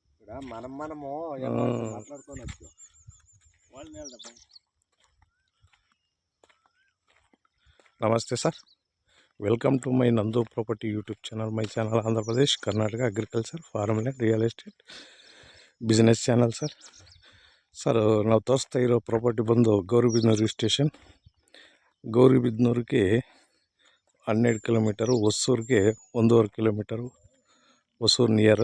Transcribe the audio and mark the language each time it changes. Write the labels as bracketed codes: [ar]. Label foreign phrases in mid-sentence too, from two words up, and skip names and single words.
[te] మనము మాట్లాడుకోవచ్చు. [en] నమస్తే సార్, welcome to my Nandu property YouTube channel. my channel Andhra Pradesh Karnataka agriculture farm land real estate business channel sir. [kn] ನಾವು ತೋರಿಸ್ತಾ ಇರೋ ಪ್ರಾಪರ್ಟಿ ಬಂದು ಗೌರಿಬಿದನೂರು ಸ್ಟೇಷನ್. ಗೌರಿಬಿದನೂರಿಗೆ 12 ಕಿಲೋಮೀಟರು, ಹೊಸೂರಿಗೆ 1.5 ಕಿಲೋಮೀಟರು, ಹೊಸೂರು ನಿಯರು.